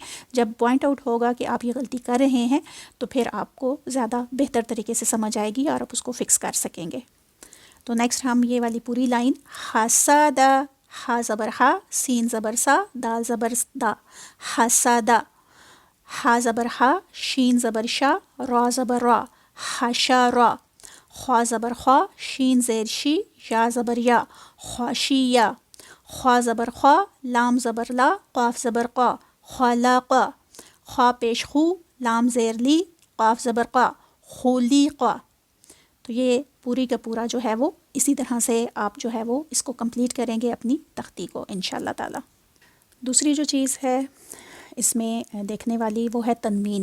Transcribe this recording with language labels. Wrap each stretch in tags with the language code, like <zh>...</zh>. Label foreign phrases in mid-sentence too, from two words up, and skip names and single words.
<ur>جب</ur> <en>point out</en> <ur>ہوگا کہ آپ یہ غلطی کر رہے ہیں تو پھر آپ کو زیادہ بہتر طریقے سے سمجھ آئے گی اور آپ اس کو فکس کر سکیں گے۔ تو نیکسٹ ہم یہ والی پوری لائن، حسد، ہا زبر ہا، سین زبر سا، دال زبر دا، حسد، ہا زبر ہا، شین زبر شا، را زبر را، حشرا، خوا زبر خوا، شین زیر شی، یا زبر یا، خواشیا، خوا زبر خوا، لام زبر لا، قاف زبر قا، خلق، خوا پیش خو، لام زیر لی، قاف زبر قا، خلیقا۔ تو یہ پوری کا پورا جو ہے وہ اسی طرح سے آپ جو ہے وہ اس کو کمپلیٹ کریں گے اپنی تختی کو</ur> <ar>انشاءاللہ تعالی۔</ar> <ur>دوسری جو چیز ہے اس میں دیکھنے والی وہ ہے تنوین۔</ur>